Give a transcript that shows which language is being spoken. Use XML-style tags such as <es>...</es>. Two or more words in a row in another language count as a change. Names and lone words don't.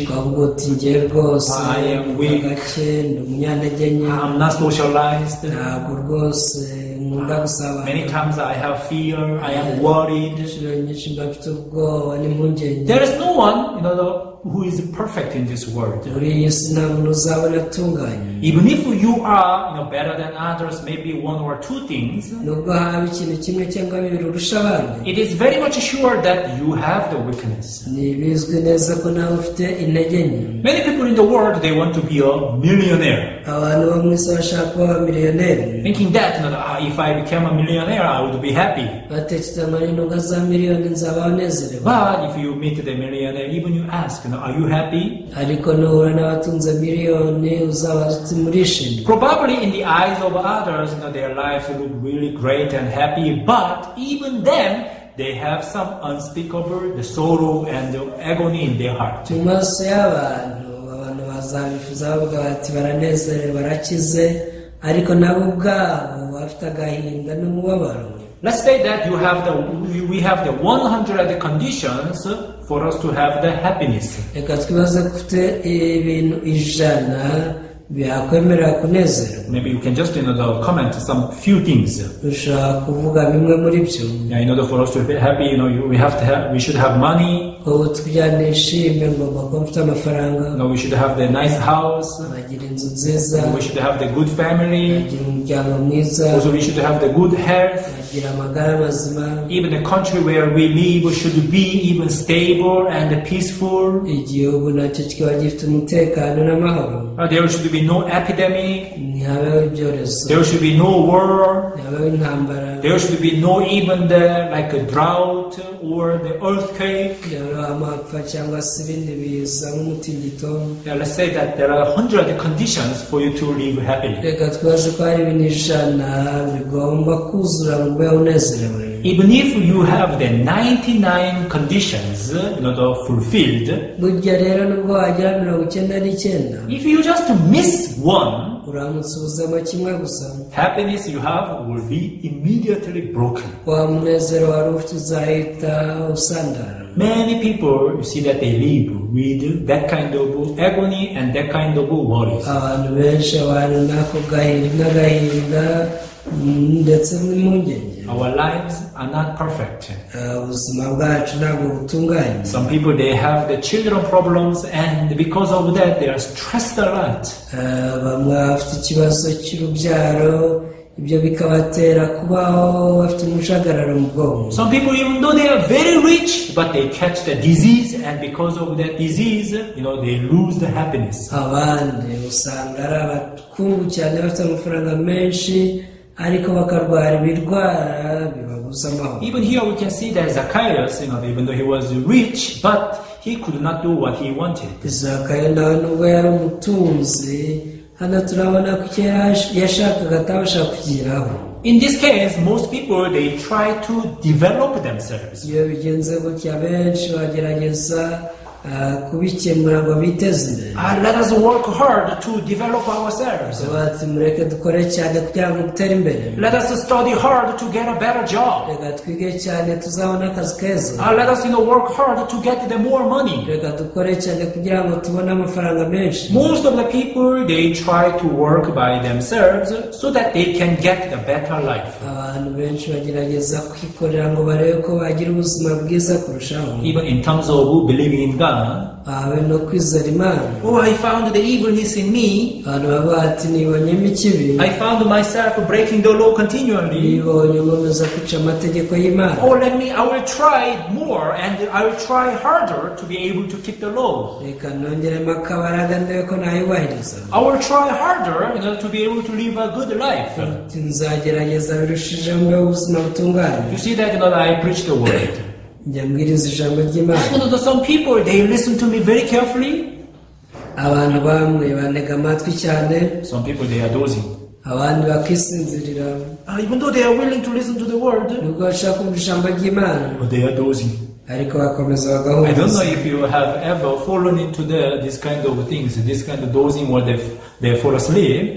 <en>I am weak. I am not socialized. Many times I have fear, I am worried. There is no one, who is perfect in this world.</en> <rw>muri iyi si nta muntu uzabona atunganye.</rw> <en>Even if you are better than others, maybe one or two things,</en> <rw>nubwo haba ikintu kimwe cyangwa bibiri urusha abandi,</rw> <en>it is very much sure that you have the weakness.</en> <rw>ni bizwi neza ko nawe ufite intege nke.</rw> <en>Many people in the world, they want to be a millionaire,</en> <rw>abantu bo mu isi bashaka kuba abamiliyoneri,</rw> <en>thinking that if I became a millionaire, I would be happy.</en> <rw>batekereza amarinduka za miliyoni nzabaho nezerewe.</rw> <en>But if you meet the millionaire, even you ask, are you happy?</en> <rw>ariko nuhura n'abatunze miliyoni uzaba uti murishimye.</rw> <en>Probably in the eyes of others, their lives look really great and happy, but even then, they have some unspeakable the sorrow and the agony in their heart.</en> <rw>mu maso y'abantu, abantu bazabifuza bavuga bati baranezerewe barakize, ariko nabo ubwabo bafite agahinda n'umubabaro.</rw> <en>Let's say that we have the 100 conditions for us to have the happiness.</en> <rw>reka twibaze ko ufite ibintu 100 byakwemerera kunezerwa.</rw> <en>Maybe you can just comment some few things.</en> <rw>ushobora kuvuga bimwe muri byo.</rw> <en>In order for us to be happy, we should have money.</en> <rw>ubu tujyanishime ngomba kuba mfite amafaranga.</rw> <en>We should have the nice house.</en> <rw>bagira inzu nziza.</rw> <en>We should have the good family.</en> <rw>bagira umuryango mwiza.</rw> <en>Also, we should have the good health.</en> <rw>bagira amagara mazima.</rw> <en>Even the country where we live should be even stable and peaceful.</en> <rw>igihugu nacyo kikaba gifite umutekano n'amahoro.</rw> <en>There should be no epidemic.</en> <rw>ntihabeho ibyorezo.</rw> <en>There should be no war.</en> <rw>ntihabeho intambara.</rw> <en>There should be no even like a drought or the earthquake.</en> <rw>amapfa cyangwa se ibindi biza nk'umutingito.</rw> <en>Let's say that there are 100 conditions for you to live happily.</en> <rw>reka twibaze ko hari ibintu 100 bigomba kuzura ngo ube unezerewe.</rw> <en>Even if you have the 99 conditions fulfilled,</en> <rw>burya rero nubwo wagira 99,</rw> <en>if you just miss one,</en> <rw>uramutse ubuzemo kimwe gusa,</rw> <en>happiness you have will be immediately broken.</en> <rw>wa munezero wari ufite uzahita usandara.</rw> <en>Many people, you see that they live with that kind of agony and that kind of worries.</en> <rw>abantu benshi bari nako n'agahinda ndetse n'impungenge.</rw> <en>Our lives are not perfect.</en> <rw>ubuzima bwacu ntabwo butunganye.</rw> <en>Some people, they have the children problems, and because of that they are stressed a lot.</en> <rw>bamwe bafite ikibazo cy'urubyaro, ibyo bikabatera kubaho bafite umujagararo mu bwonko.</rw> <en>Some people, even though they are very rich, but they catch the disease, and because of that disease, they lose the happiness.</en> <rw>abandi usanga ari abakungu cyane bafite amafaranga menshi, ariko bakarwara ibirwara bibabuza amahoro.</rw> <en>Even here we can see that Zacchaeus, even though he was rich, but he could not do what he wanted.</en> <rw>Zacchaeus nawe nubwo yari umutunzi, hano turabona ko icyo yashakaga atabasha kugeraho.</rw> <en>In this case, most people, they try to develop themselves.</en> <rw>iyo bigenze gutya benshi bagerageza kubikemura ngo biteze imbere.</rw> <en>Let us work hard to develop ourselves.</en> <rw>bati mureke dukore cyane kugira ngo dutere imbere.</rw> <en>Let us study hard to get a better job.</en> <rw>reka twige cyane tuzabona akazi keza.</rw> <en>Let us work hard to get the more money.</en> <rw>reka dukore cyane kugira ngo tubone amafaranga menshi.</rw> <en>Most of the people, they try to work by themselves so that they can get the better life.</en> <rw>abantu benshi bagerageza kwikorera ngo barebe ko bagira ubuzima bwiza kurushaho.</rw> <en>Even in terms of believing in God.</en> <rw>habe no kwizera Imana.</rw> <en>I found the evilness in me.</en> <rw>abantu baba bati nibonyemo ikibi.</rw> <en>I found myself breaking the law continually.</en> <rw>nibonye nkomeza kwica amategeko y'Imana.</rw> <en>I will try more and I will try harder to be able to keep the law.</en> <rw>reka nongeremo akabaraga ndebe ko nayubahiriza.</rw> <en>I will try harder to be able to live a good life.</en> <rw>nzagerageza birushijeho mbe ubuzima butunganye.</rw> <en>You see that I preach the word.</en> <rw>njya mbwiriza ijambo ry'Imana.</rw> <en>Some people, they listen to me very carefully.</en> <rw>abantu bamwe banega amatwi cyane.</rw> <en>Some people, they are dozing.</en> <rw>abandi bakisinzirira.</rw> <en>Even though they are willing to listen to the word,</en> <rw>nubwo bashaka kumva ijambo ry'Imana,</rw> <en>but they are dozing.</en> <rw>ariko bakomeza</rw> <en>I don't</en> <rw>bagahunza.</rw> <en>know if you have ever fallen into this kind of things, this kind of dozing where they fall asleep.</en>